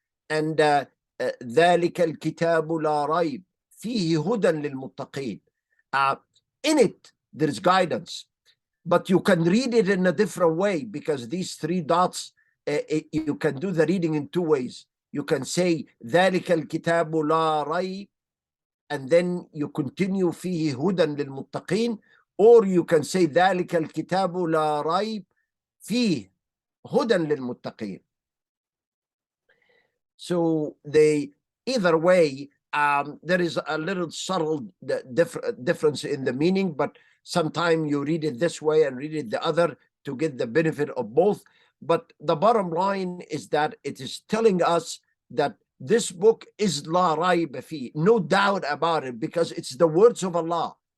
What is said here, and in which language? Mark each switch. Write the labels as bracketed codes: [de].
[en] And [ar] ذَلِكَ الْكِتَابُ لَا رَيْبَ فِيهِ هُدًى لِلْمُتَّقِينَ. [en] In it, there is guidance, but you can read it in a different way, because these three dots, you can do the reading in two ways. You can say [ar] ذَلِكَ الْكِتَابُ لَا رَيْبَ, [en] and then you continue [ar] فِيهِ هُدًى لِلْمُتَّقِينَ, [en] or you can say [ar] ذَلِكَ الْكِتَابُ لَا رَيْبَ فِيهِ هُدًى لِلْمُتَّقِينَ. [en] So either way, there is a little subtle difference in the meaning, but sometimes you read it this way and read it the other to get the benefit of both. But the bottom line is that it is telling us that this book is la rayba fi, no doubt about it, because it's the words of Allah.